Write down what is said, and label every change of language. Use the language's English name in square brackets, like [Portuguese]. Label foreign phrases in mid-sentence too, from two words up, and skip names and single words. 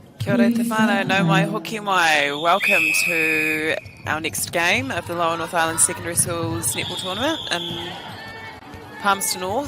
[Māori] Kia ora te whānau, no mai hoki mai. [English] Welcome to our next game of the Lower North Island Secondary Schools Netball Tournament in Palmerston North.